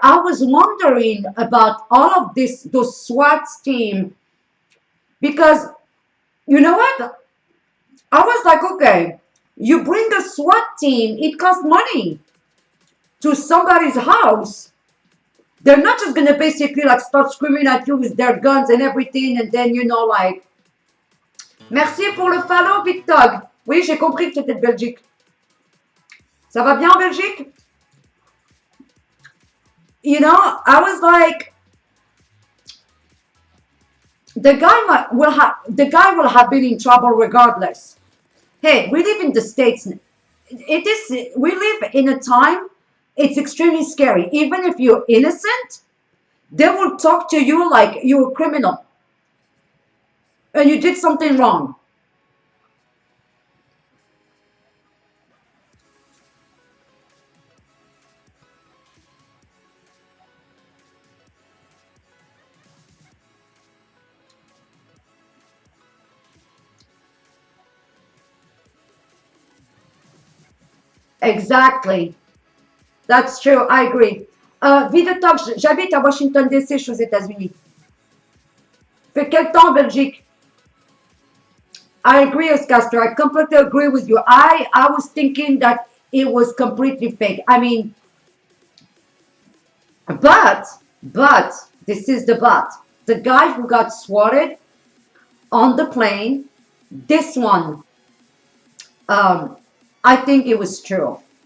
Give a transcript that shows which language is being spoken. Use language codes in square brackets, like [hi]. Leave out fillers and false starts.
[en] I was wondering about all of this, those SWAT team, because you know what? I was like, okay, you bring a SWAT team, it costs money to somebody's house. They're not just gonna basically like start screaming at you with their guns and everything, and then like. [fr] Merci pour le follow, Victor. Oui, j'ai compris que tu étais de Belgique. Ça va bien en Belgique? [en] I was like, the guy will have been in trouble regardless. Hey, we live in the States. We live in a time, it's extremely scary. Even if you're innocent, they will talk to you like you're a criminal and you did something wrong. Exactly. That's true. I agree. [fr] Talk, j'habite à Washington DC, je suis aux États-Unis. Fait quel temps en Belgique? [en] I agree, Oscaster. I completely agree with you. I was thinking that it was completely fake. I mean, but, but, this is the but. The guy who got swatted on the plane, this one, um, I think it was true.